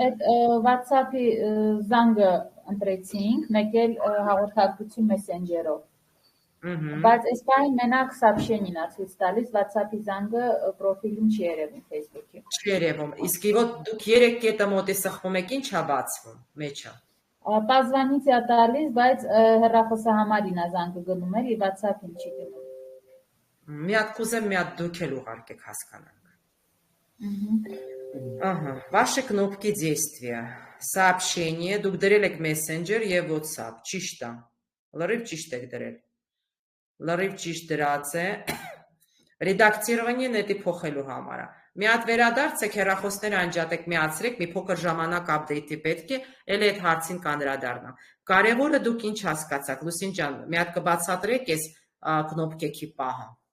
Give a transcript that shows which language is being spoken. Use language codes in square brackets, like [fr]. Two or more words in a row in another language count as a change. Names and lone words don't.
[hy] Այդ WhatsApp-ի զանգը ընտրեցինք, մեկ էլ հաղորդակցություն Messenger-ով։ Բայց այս պահին մենակ сообщение-ն է ցույց տալիս, WhatsApp-ի զանգը պրոֆիլում չի երևում Facebook-ի։ Չի երևում, իսկ դուք 3 կետը մոտի սխվում եք, ի՞նչ է բացվում մեջը։ Պազվանից է տալիս, բայց հեռախոսահամարին է զանգը գնում էր, եւ WhatsApp-ին չի գնում։ Մի հատ կուզեմ, մի հատ դուք էլ ուղարկեք հասկանանք։ [ru] Ага, ваши кнопки действия. [hy] Сообщение, դուք դրել եք Messenger եւ WhatsApp, ճիշտ է։ Լրիվ ճիշտ եք դրել։ Լրիվ ճիշտ դրած է։ Ռեդակտիրование նետի փոխելու համար է։ Մի հատ վերադարձեք, հեռախոսները անջատեք, միացրեք, մի փոքր ժամանակ update-ի պետք է, էլ այդ հարցին կանրադառնամ։ Կարևորը դուք ինչ հասկացաք, Լուսին ջան, մի հատ կբացատրեք այս կնոպկեքի պահը։